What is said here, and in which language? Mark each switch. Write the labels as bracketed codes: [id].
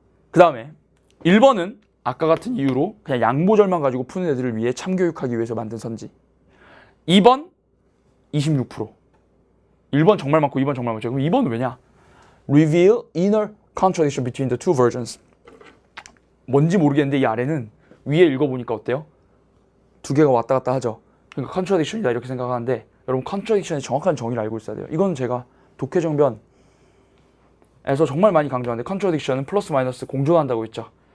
[ko] 그 다음에 1번은 아까 같은 이유로 그냥 양보절만 가지고 푸는 애들을 위해 참교육하기 위해서 만든 선지. 2번 26%. 1번 정말 많고 2번 정말 많죠. 그럼 2번은 왜냐? [en] Reveal inner contradiction between the two versions. [ko] 뭔지 모르겠는데 이 아래는 위에 읽어보니까 어때요? 두 개가 왔다 갔다 하죠. 그러니까 contradiction이다 이렇게 생각하는데 여러분 contradiction의 정확한 정의를 알고 있어야 돼요. 이건 제가 독해정변에서 정말 많이 강조하는데 contradiction은 플러스 마이너스 공존한다고 했죠.